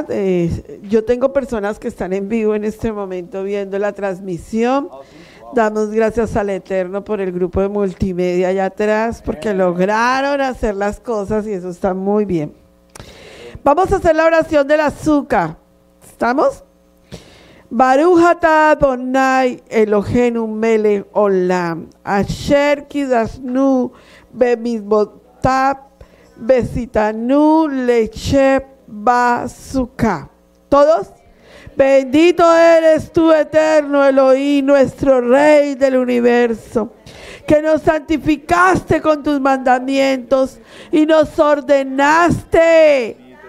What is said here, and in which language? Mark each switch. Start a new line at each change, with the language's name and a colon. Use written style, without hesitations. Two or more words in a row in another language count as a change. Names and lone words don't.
Spanish: Yo tengo personas que están en vivo en este momento viendo la transmisión. Damos gracias al Eterno por el grupo de multimedia allá atrás, porque lograron hacer las cosas y eso está muy bien. Vamos a hacer la oración del azúcar. ¿Estamos?
Hebrew: ברוך אתה אדני אלהינו מלך עולם, אשר קדשנו במצותיו וצונו לישב בסוכה.
Spanish: ¿Todos? Bendito eres tú, Eterno Elohim, nuestro Rey del universo, que nos santificaste con tus mandamientos y nos ordenaste.